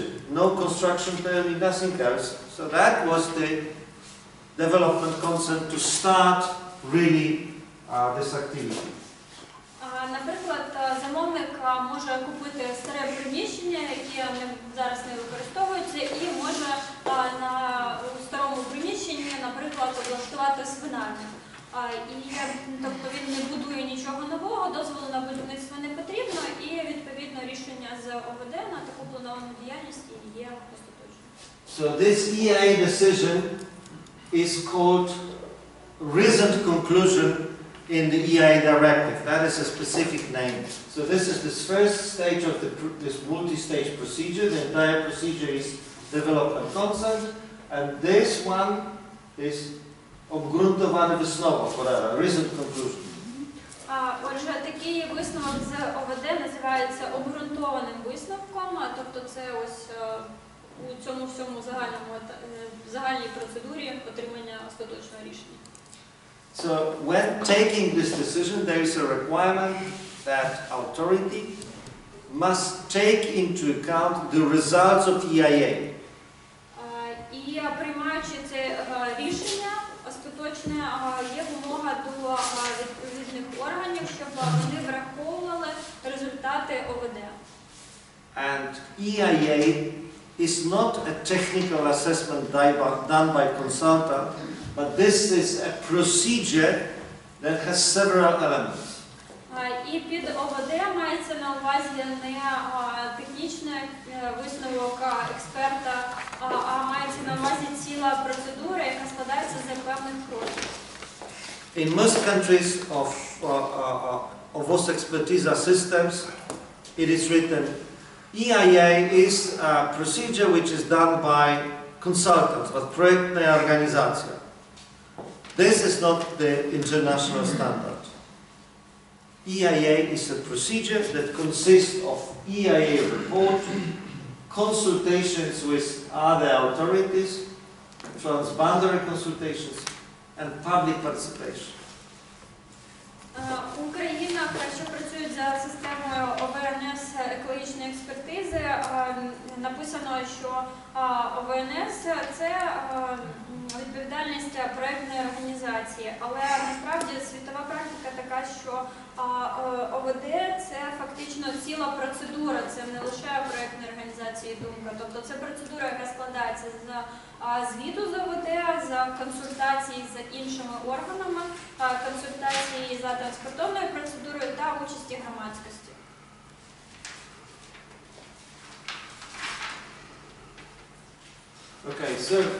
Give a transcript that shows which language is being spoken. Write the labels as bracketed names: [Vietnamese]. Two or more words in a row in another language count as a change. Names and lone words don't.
[English] No construction permit, nothing else. So that was the development consent to start really this activity. [Ukrainian] Наприклад, замовник може купити старе приміщення, яке зараз не використовується, і може на старому приміщенні, наприклад, облаштувати свинарню. Тобто він не будує нічого нового, дозволу на будівництво не потрібно, і відповідно рішення з ОВД на таку плановану діяльність є остаточним. [English] So this EIA decision is called reasoned conclusion in the EIA directive. That is a specific name. So this is the first stage of this multi-stage procedure. The entire procedure is development consent, and this one is [Ukrainian] обґрунтований висновок, [English] reasoned conclusion. [Ukrainian] Отже, такий висновок з ОВД називається обґрунтованим висновком, тобто це ось у цьому всьому загальній процедурі отримання остаточного рішення. [English] So when taking this decision, there is a requirement that authority must take into account the results of EIA. [Ukrainian] І приймаючи це рішення остаточне, є вимога до відповідних органів, щоб вони враховували результати ОВД. [English] And EIA is not a technical assessment done by consultant, but this is a procedure that has several elements. [Ukrainian] І під ОВД мається на увазі не технічний висновок експерта, а мається на увазі ціла процедура, яка складається з певних кроків. [English] In most countries of those expertise systems, it is written, EIA is a procedure which is done by consultants, but [Ukrainian] проектна організація. [English] This is not the international standard. EIA is a procedure that consists of EIA report, consultations with other authorities, transboundary consultations, and public participation. [Ukrainian] У країнах, що працюють за системою ОВНС екологічної експертизи, написано, що ОВНС – це відповідальність проектної організації, але насправді світова практика така, що ОВД – це фактично ціла процедура, це не лише проектної організації думка, тобто це процедура, яка складається з звіту з ОВД, за консультації з іншими органами, консультації за транспортовною процедурою та участі громадськості. [English] Okay, so